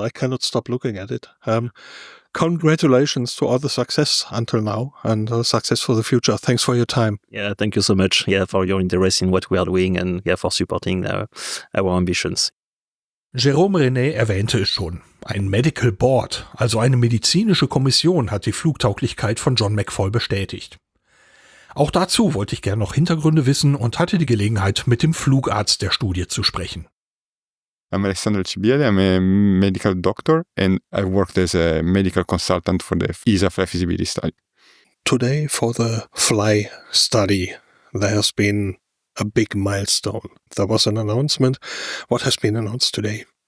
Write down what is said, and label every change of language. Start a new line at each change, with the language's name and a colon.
English: I cannot stop looking at it. Congratulations to all the success until now and success for the future. Thanks for your time. Yeah, thank you so much. Yeah, for your interest in what we are doing and for supporting our ambitions.
German: Jerome Reineix erwähnte es schon. Ein Medical Board, also eine medizinische Kommission, hat die Flugtauglichkeit von John McFall bestätigt. Auch dazu wollte ich gerne noch Hintergründe wissen und hatte die Gelegenheit, mit dem Flugarzt der Studie zu sprechen.
English: I'm Alessandro Alcibiade. I'm a medical doctor and I worked as a medical consultant for the ESA Fly Feasibility Study. Today, for the Fly study, there has been a big milestone. There was an announcement. What has been announced today?